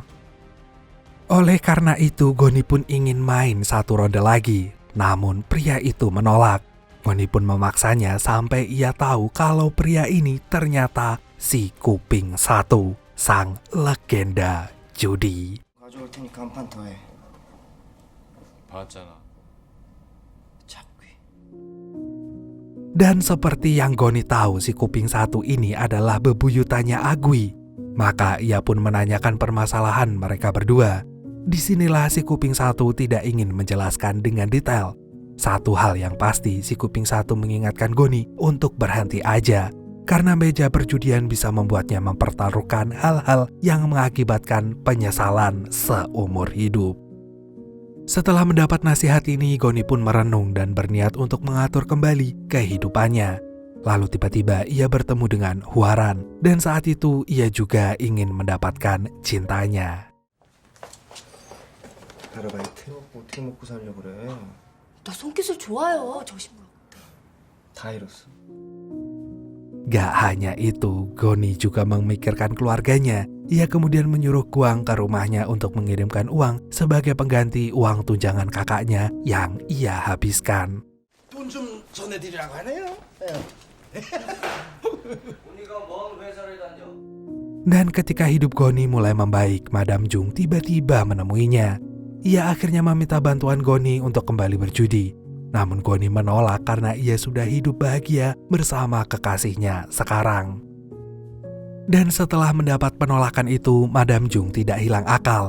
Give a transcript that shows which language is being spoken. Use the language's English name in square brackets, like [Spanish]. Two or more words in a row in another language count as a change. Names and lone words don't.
[Indonesian] Oleh karena itu, Goni pun ingin main satu ronde lagi. Namun pria itu menolak. Goni pun memaksanya sampai ia tahu kalau pria ini ternyata si Kuping Satu, sang legenda judi. [Korean] 가져올 테니까 한 판 더 해. 봤잖아. 잡귀. [Indonesian] Dan seperti yang Goni tahu, si Kuping Satu ini adalah bebuyutannya Agui. Maka ia pun menanyakan permasalahan mereka berdua. Disinilah si Kuping Satu tidak ingin menjelaskan dengan detail. Satu hal yang pasti, si Kuping Satu mengingatkan Goni untuk berhenti aja. Karena meja perjudian bisa membuatnya mempertaruhkan hal-hal yang mengakibatkan penyesalan seumur hidup. Setelah mendapat nasihat ini, Goni pun merenung dan berniat untuk mengatur kembali kehidupannya. Lalu tiba-tiba ia bertemu dengan Huaran, dan saat itu ia juga ingin mendapatkan cintanya. [Korean] 아르바이트? 어떻게 먹고 살려 그래? 나 손기술 좋아요. 정신부라. 다 잃었어. [Indonesian] Gak hanya itu, Goni juga memikirkan keluarganya. Ia kemudian menyuruh Guang ke rumahnya untuk mengirimkan uang sebagai pengganti uang tunjangan kakaknya yang ia habiskan. [Korean] 돈 좀 전해드리라고 하네요. 우리가 먼 회사를 다녀. [Indonesian] Dan ketika hidup Goni mulai membaik, Madam Jung tiba-tiba menemuinya. Ia akhirnya meminta bantuan Goni untuk kembali berjudi. Namun Goni menolak karena ia sudah hidup bahagia bersama kekasihnya sekarang. Dan setelah mendapat penolakan itu, Madam Jung tidak hilang akal.